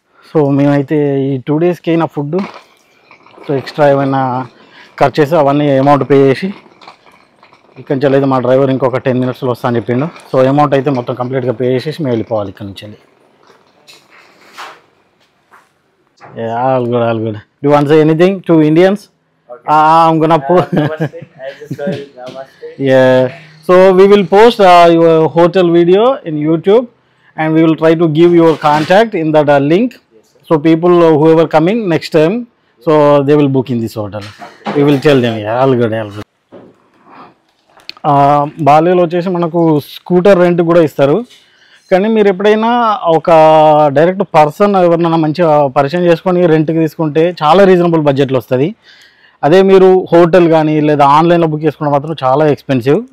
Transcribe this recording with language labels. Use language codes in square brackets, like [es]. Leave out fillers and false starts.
[te] So మేమైతే ఈ 2 డేస్కి అయిన ఫుడ్, సో ఎక్స్ట్రా ఏమైనా ఖర్చేసి అవన్నీ అమౌంట్ పే చేసి ఇక్కడి నుంచి అయితే మా డ్రైవర్ ఇంకొక 10 మినిట్స్లో వస్తా అని చెప్పిండు. సో అమౌంట్ అయితే మొత్తం కంప్లీట్గా పే చేసేసి మేము వెళ్ళిపోవాలి ఇక్కడి నుంచి. [en] All good, all good. Do you want to say anything to Indians? Okay. I'm gonna post. Namaste. I just saw it. Namaste. Yeah. So we will post your hotel video in YouTube, and we will try to give your contact in that link. Yes, sir. So people whoever coming next time, so they will book in this hotel. Okay. We will tell them. Yeah, all good, all good. [te] బాలీలో వచ్చేసి మనకు scooter rent కూడా ఇస్తారు. కానీ మీరు ఎప్పుడైనా ఒక direct person ఎవరినైనా మంచిగా పరిచయం చేసుకొని రెంట్కి తీసుకుంటే చాలా రీజనబుల్ బడ్జెట్లో వస్తుంది. అదే మీరు హోటల్ కానీ లేదా ఆన్లైన్లో బుక్ చేసుకుంటే మాత్రం చాలా ఎక్స్పెన్సివ్.